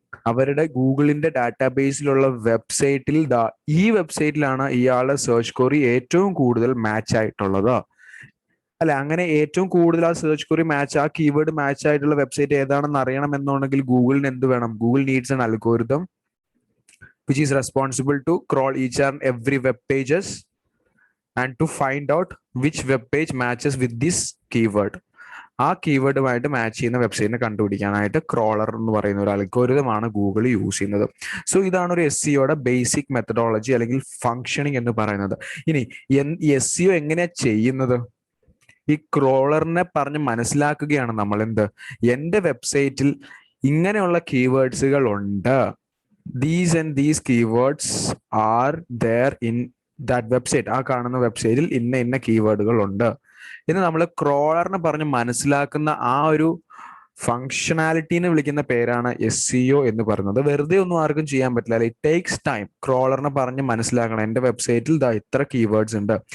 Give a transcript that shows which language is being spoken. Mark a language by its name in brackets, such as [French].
[Malayalam] അവരുടെ ഗൂഗിളിന്റെ ഡാറ്റാബേസിലുള്ള വെബ്സൈറ്റിൽ ഈ വെബ്സൈറ്റിലാണ് ഇയാളുടെ സെർച്ച് ക്വറി ഏറ്റവും കൂടുതൽ മാച്ച് ആയിട്ടുള്ളത് അല്ലെ. അങ്ങനെ ഏറ്റവും കൂടുതൽ ആ സെർച്ച് ക്വറി മാച്ച്, ആ കീവേഡ് മാച്ച് ആയിട്ടുള്ള വെബ്സൈറ്റ് ഏതാണെന്ന് അറിയണമെന്നുണ്ടെങ്കിൽ ഗൂഗിളിന് എന്ത് വേണം? [English] Google needs an algorithm which is responsible to crawl each and every web pages and to find out which web page matches with this keyword. [Malayalam] ആ കീവേഡുമായിട്ട് match ചെയ്യുന്ന വെബ്സൈറ്റിനെ കണ്ടുപിടിക്കാനായിട്ട് crawler എന്ന് പറയുന്ന ഒരു അൽഗോരിതമാണ് ഗൂഗിൾ യൂസ് ചെയ്യുന്നത്. സോ ഇതാണ് ഒരു SEOയുടെ ബേസിക് മെത്തഡോളജി അല്ലെങ്കിൽ ഫങ്ഷനിങ് എന്ന് പറയുന്നത്. ഇനി SEO എങ്ങനെയാ ചെയ്യുന്നത്? ഈ ക്രോളറിനെ പറഞ്ഞ് മനസ്സിലാക്കുകയാണ് നമ്മൾ. എന്ത്? എൻ്റെ വെബ്സൈറ്റിൽ ഇങ്ങനെയുള്ള കീവേഡ്സുകൾ ഉണ്ട്, [English] these and these keywords are there in that website. [Malayalam] ആ കാണുന്ന വെബ്സൈറ്റിൽ ഇന്ന കീവേഡുകൾ ഉണ്ട് എന്ന് നമ്മൾ ക്രോളറിനെ പറഞ്ഞ് മനസ്സിലാക്കുന്ന ആ ഒരു ഫങ്ഷനാലിറ്റിനെ വിളിക്കുന്ന പേരാണ് SEO എന്ന് പറയുന്നത്. വെറുതെ ഒന്നും ആർക്കും ചെയ്യാൻ പറ്റില്ല. [English] It takes time. [Malayalam] ക്രോളറിനെ പറഞ്ഞ് മനസ്സിലാക്കണം എൻ്റെ വെബ്സൈറ്റിൽ ഇത്ര കീവേഡ്സ് ഉണ്ട്.